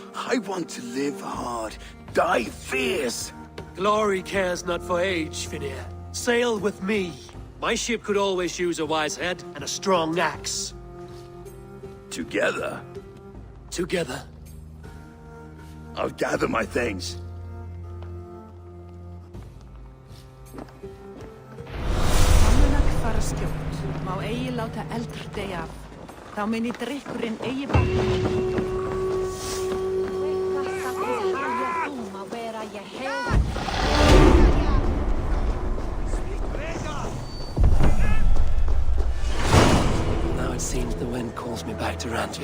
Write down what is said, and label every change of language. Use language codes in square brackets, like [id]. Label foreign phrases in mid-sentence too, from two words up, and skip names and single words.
[en] I want to live hard, die fierce. Glory cares not for age, Finir. Sail with me. My ship could always use a wise head and a strong axe. Together? Together. I'll gather my things. [is] Má eigi láta eldur deyja af. Þá muni drykkurinn eigi batna. [en] Now it seems the wind calls me back to Randvi.